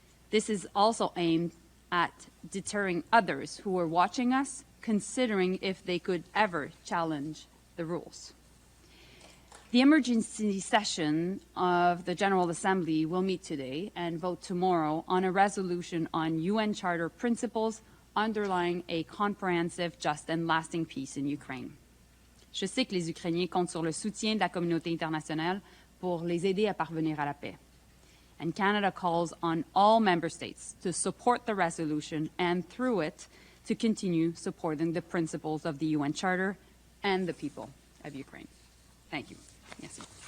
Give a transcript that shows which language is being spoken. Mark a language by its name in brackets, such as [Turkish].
[English] This is also aimed at deterring others who are watching us, considering if they could ever challenge the rules. The emergency session of the General Assembly will meet today and vote tomorrow on a resolution on UN Charter principles underlying a comprehensive, just and lasting peace in Ukraine. [French] Je sais que les Ukrainiens comptent sur le soutien de la communauté internationale pour les aider à parvenir à la paix. [English] And Canada calls on all member states to support the resolution and, through it, to continue supporting the principles of the UN Charter and the people of Ukraine. Thank you. [French] Merci.